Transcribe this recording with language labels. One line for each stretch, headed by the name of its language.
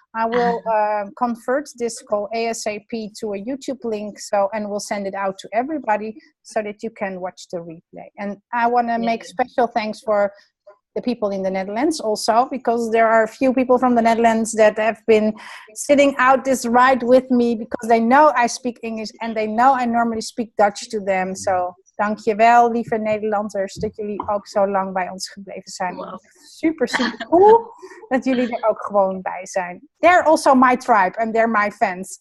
English: I will convert this call ASAP to a YouTube link, and we'll send it out to everybody so that you can watch the replay. And I want to make special thanks for the people in the Netherlands also, because there are a few people from the Netherlands that have been sitting out this ride with me because they know I speak English and they know I normally speak Dutch to them.
Dutch: So dankjewel, lieve Nederlanders, dat jullie ook zo lang bij ons gebleven zijn. Wow. Super, super cool dat jullie er ook gewoon bij zijn.
English: They're also my tribe and they're my fans.